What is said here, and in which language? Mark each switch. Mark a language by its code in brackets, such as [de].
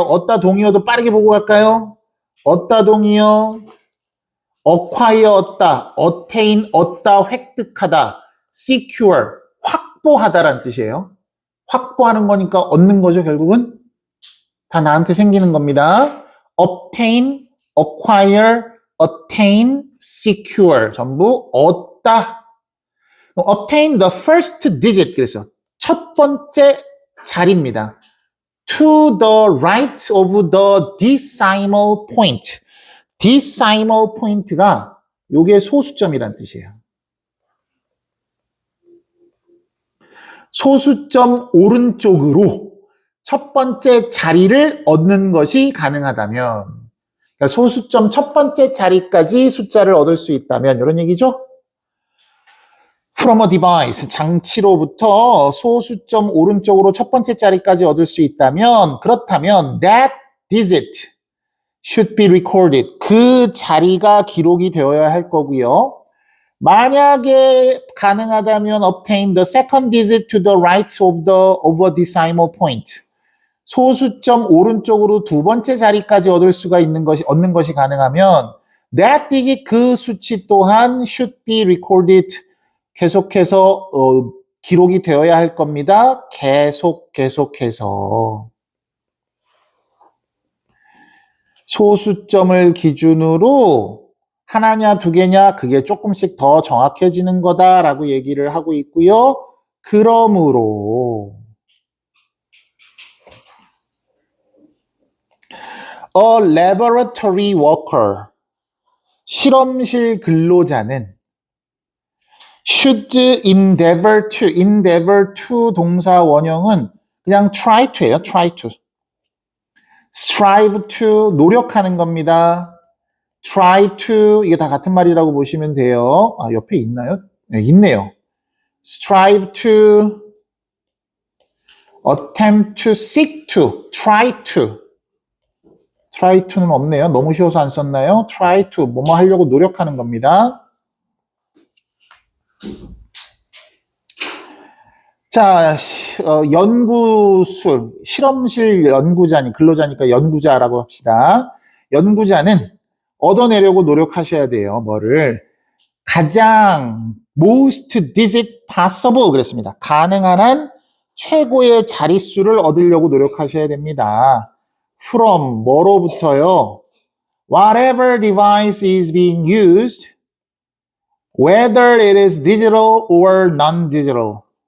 [ko] 얻다 동의어도 빠르게 보고 갈까요? 얻다 동의어, acquire 얻다, attain 얻다, 획득하다, secure 확보하다라는 뜻이에요. 확보하는 거니까 얻는 거죠, 결국은. 다 나한테 생기는 겁니다. [en] obtain, acquire, attain, secure. [ko] 전부 얻다. [en] obtain the first digit. [ko] 그래서 첫 번째 자리입니다. [en] to the right of the decimal point. [ko] decimal point가 요게 소수점이란 뜻이에요. 소수점 오른쪽으로 첫 번째 자리를 얻는 것이 가능하다면, 그러니까 소수점 첫 번째 자리까지 숫자를 얻을 수 있다면 이런 얘기죠. [en] From a device, [ko] 장치로부터 소수점 오른쪽으로 첫 번째 자리까지 얻을 수 있다면, 그렇다면 [en] that digit should be recorded. [ko] 그 자리가 기록이 되어야 할 거고요. 만약에 가능하다면 [en] obtain the second digit to the right of a decimal point. [ko] 소수점 오른쪽으로 두 번째 자리까지 얻는 것이 가능하면 [en] that digit [ko] 그 수치 또한 [en] should be recorded. [ko] 계속해서 기록이 되어야 할 겁니다. 계속해서. 소수점을 기준으로 하나냐 두 개냐 그게 조금씩 더 정확해지는 거다라고 얘기를 하고 있고요. 그러므로 [en] a laboratory worker, [ko] 실험실 근로자는 [en] should endeavor to [ko] 동사 원형은 그냥 [en] try to예요. try to. [ko] strive to 노력하는 겁니다. [en] try to [ko] 이게 다 같은 말이라고 보시면 돼요. 아, 옆에 있나요? 네, 있네요. [en] strive to, attempt to, seek to, try to. try to [ko] 는 없네요. 너무 쉬워서 안 썼나요? [en] try to [ko] 뭐뭐 하려고 노력하는 겁니다. 자, 연구술, 실험실 근로자니까 연구자라고 합시다. 연구자는 얻어내려고 노력하셔야 돼요. 뭐를? 가장 [en] most digit possible [ko] 그랬습니다. 가능한 한 최고의 자릿수를 얻으려고 노력하셔야 됩니다. [en] from [ko] 뭐로부터요? [en] Whatever device is being used, whether it is digital or non-digital.